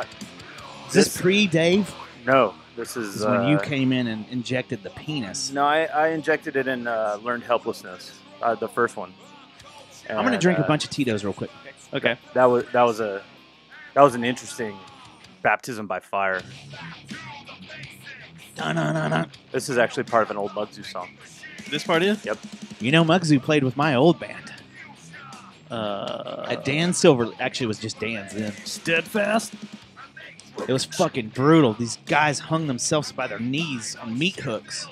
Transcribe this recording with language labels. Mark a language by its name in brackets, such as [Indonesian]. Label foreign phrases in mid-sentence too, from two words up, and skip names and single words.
[English] Is this pre-Dave? No, this is... when you came in and injected the penis. No, I injected it in Learned Helplessness, the first one. And, I'm going to drink a bunch of Tito's real quick. Okay. That was an interesting baptism by fire. Da-na-na-na. This is actually part of an old Muggsy song. This part is? Yep. You know, Muggsy played with my old band. Dan Silver, actually it was just Dan's then. Steadfast? It was fucking brutal. These guys hung themselves by their knees on meat hooks.